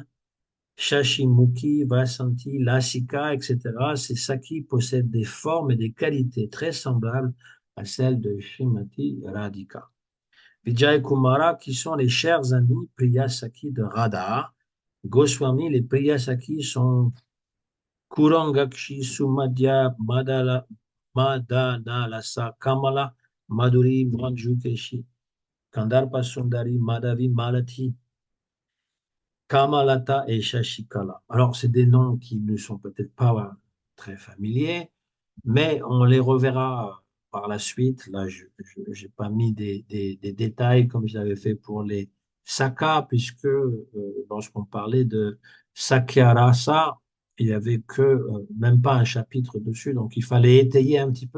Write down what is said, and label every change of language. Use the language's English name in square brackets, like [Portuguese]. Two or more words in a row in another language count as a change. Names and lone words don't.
[French] Shashimukhi, Vasanti, Lasika, etc. Ces Saki possèdent des formes et des qualités très semblables à celles de Srimati Radhika. Vijay Kumara, qui sont les chers amis Priyasaki de Radha. Goswami, les Priyasaki sont Kurangakshi, Sumadhya, Madanalasa, Kamala, Madhuri, Manjukeshi, Kandarpa Sundari, Madhavi, Malati, Kamalata et Shashikala. Alors, c'est des noms qui ne sont peut-être pas très familiers, mais on les reverra par la suite. Là, je n'ai pas mis des détails comme je l'avais fait pour les Saka, puisque lorsqu'on parlait de Sakyarasa, il n'y avait que même pas un chapitre dessus, donc il fallait étayer un petit peu.